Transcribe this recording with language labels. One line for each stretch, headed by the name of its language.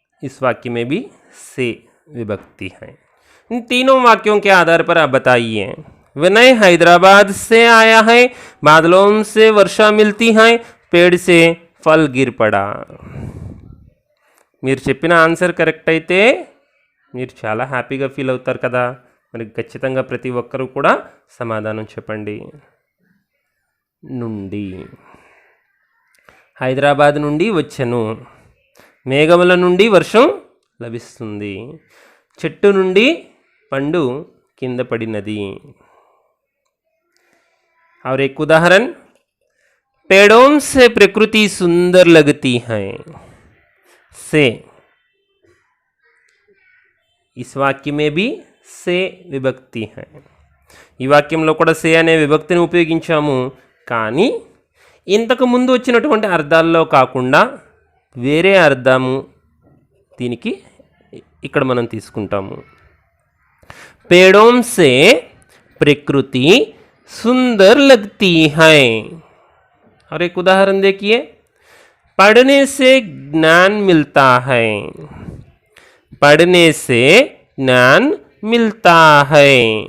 Hindi: इस वाक्य में भी से विभक्ति है. इन तीनों वाक्यों के आधार पर आप बताइए. विनय हैदराबाद से आया है. बादलों से वर्षा मिलती है. पेड़ से फल गिर पड़ा.
Telugu: మీరు చెప్పిన ఆన్సర్ కరెక్ట్ అయితే మీరు చాలా హ్యాపీగా ఫీల్ అవుతారు కదా. మరి ఖచ్చితంగా ప్రతి ఒక్కరూ కూడా సమాధానం చెప్పండి. నుండి, హైదరాబాద్ నుండి వచ్చెను. మేఘముల నుండి వర్షం లభిస్తుంది. చెట్టు నుండి పండు కింద పడినది.
Hindi: और एक उदाहरण, पेड़ों से प्रकृति सुंदर लगती है. से, इस वाक्य में भी से विभक्ति है.
Telugu: ఈ వాక్యంలో కూడా సే అనే విభక్తిని ఉపయోగించాము. కానీ ఇంతకు ముందు వచ్చినటువంటి అర్థాల్లో కాకుండా వేరే అర్థము దీనికి ఇక్కడ మనం తీసుకుంటాము.
Hindi: पेड़ों से प्रकृति सुंदर लगती है. और एक उदाहरण देखिए, पढ़ने से ज्ञान मिलता है. पढ़ने से ज्ञान मिलता है.